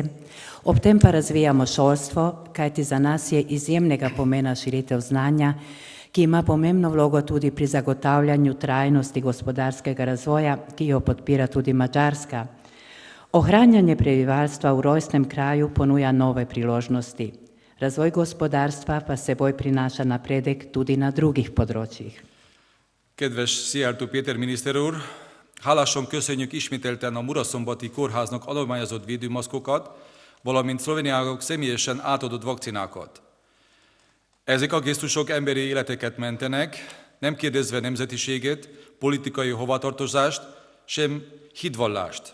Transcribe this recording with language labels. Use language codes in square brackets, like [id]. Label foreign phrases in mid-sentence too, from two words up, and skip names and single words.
[sl] Ob tem pa razvijamo šolstvo, kajti za nas je izjemnega pomena širitev znanja, ki ima pomembno vlogo tudi pri zagotavljanju trajnosti gospodarskega razvoja, ki jo podpira tudi Mađarska. Ohranjanje prebivalstva v rojstnem kraju ponuja nove priložnosti. Razvoj gospodarstva pa seboj prinaša napredek tudi na drugih področjih. [hu] Kedves Szijjártó Péter miniszter úr, hálásan köszönjük ismételten a Muraszombati Kórháznak adományozott védőmaszkokat, valamint Szlovéniának személyesen átadott vakcinákat. Ezek a gesztusok emberi életeket mentenek, nem kérdezve nemzetiséget, politikai hovatartozást, sem hitvallást.